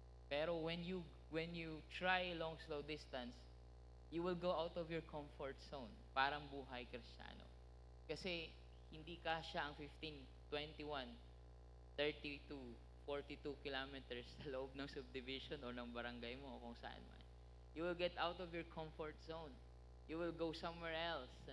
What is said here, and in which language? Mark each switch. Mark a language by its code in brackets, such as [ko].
[tl] Pero [en] when you try long, slow distance, you will go out of your comfort zone. [tl] Parang buhay Kristiyano. Kasi hindi kasya ang 15, 21, 32, 42 kilometers sa loob ng subdivision o ng barangay mo o kung saan man. [en] You will get out of your comfort zone. You will go somewhere else.